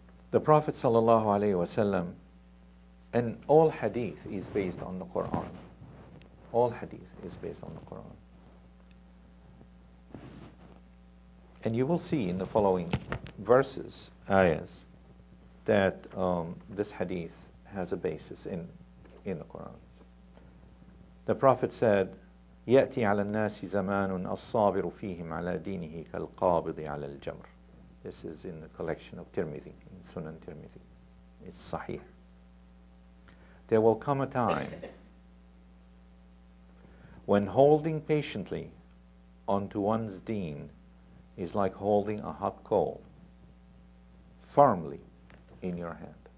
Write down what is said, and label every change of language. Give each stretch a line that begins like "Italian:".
English: The Prophet ﷺ, and all hadith is based on the Qur'an. All hadith is based on the Qur'an. And you will see in the following verses, ayahs, that this hadith has a basis in the Qur'an. The Prophet said,
Arabic: يأتي على الناس زمان الصابر فيهم على دينه كالقابض على الجمر.
English: This is in the collection of Tirmidhi, in Sunan Tirmidhi. It's Sahih. There will come a time when holding patiently onto one's deen is like holding a hot coal firmly in your hand.